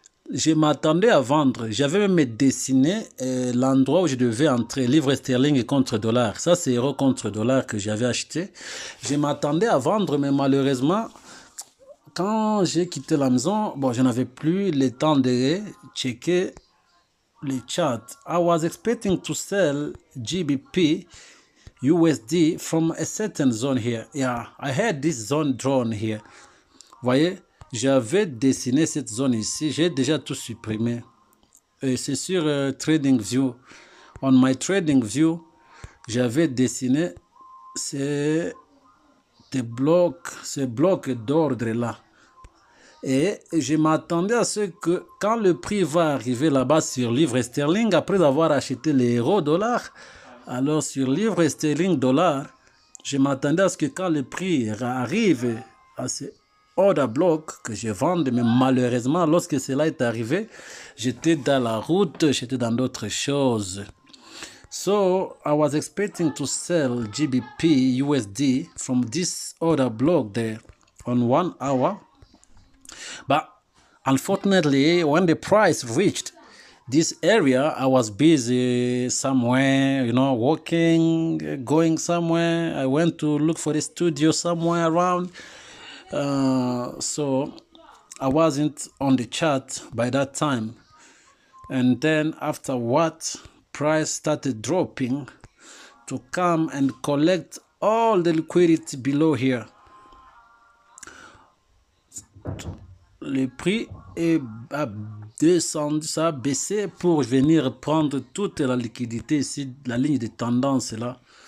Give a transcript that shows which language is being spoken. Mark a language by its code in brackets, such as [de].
[fr] Je m'attendais à vendre. J'avais même dessiné l'endroit où je devais entrer, livre sterling contre dollar. Ça, c'est euro contre dollar que j'avais acheté. Je m'attendais à vendre, mais malheureusement, quand j'ai quitté la maison, bon, je n'avais plus le temps de checker les charts. [en] I was expecting to sell GBP USD from a certain zone here. Yeah, I had this zone drawn here. [fr] Voyez, j'avais dessiné cette zone ici. J'ai déjà tout supprimé. C'est sur TradingView. [en] On my TradingView, [fr] j'avais dessiné ces blocs d'ordre là. Et je m'attendais à ce que quand le prix va arriver là-bas sur livre sterling, après avoir acheté les euro-dollars, alors sur livre sterling dollar, je m'attendais à ce que quand le prix arrive à ce order block, que je vende, mais malheureusement, lorsque cela est arrivé, j'étais dans la route, j'étais dans d'autres choses. [en] So I was expecting to sell GBP USD from this order block there on 1 hour. But unfortunately, when the price reached this area, I was busy somewhere, walking, going somewhere. I went to look for a studio somewhere around. So I wasn't on the chart by that time. And then after what, price started dropping to come and collect all the liquidity below here. [fr] Le prix a descendu, ça a baissé pour venir prendre toute la liquidité ici, la ligne de tendance là.